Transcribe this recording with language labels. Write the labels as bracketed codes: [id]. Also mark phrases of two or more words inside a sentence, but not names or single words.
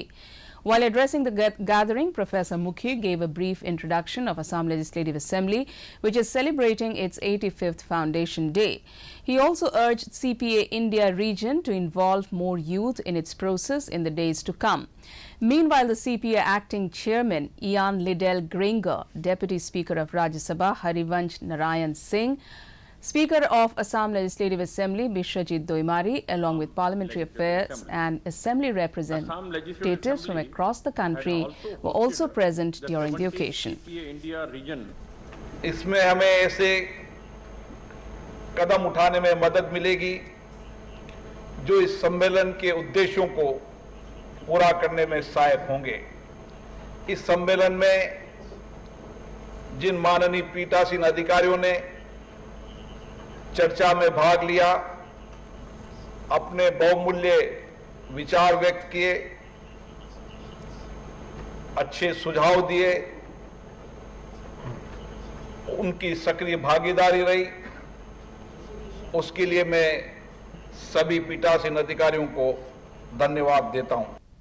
[en] While addressing the gathering, Professor Mukhi gave a brief introduction of Assam Legislative Assembly, which is celebrating its 85th Foundation Day. He also urged CPA India region to involve more youth in its process in the days to come. Meanwhile, the CPA acting chairman, Ian Liddell Granger, Deputy Speaker of Rajya Sabha, Harivansh Narayan Singh, Speaker of Assam Legislative Assembly, Bishrajit Doimari, along with Parliamentary Affairs and Assembly representatives from across the country were also present during the occasion. [hi] इसमें हमें ऐसे कदम उठाने में मदद मिलेगी जो इस सम्मेलन के उद्देश्यों को पूरा करने में सहायक होंगे। इस सम्मेलन में जिन माननीय पीठासीन अधिकारियों ने चर्चा में भाग लिया, अपने बहुमूल्य विचार व्यक्त किए, अच्छे सुझाव दिए, उनकी सक्रिय भागीदारी रही उसके लिए मैं सभी पीठासीन अधिकारियों को धन्यवाद देता हूं।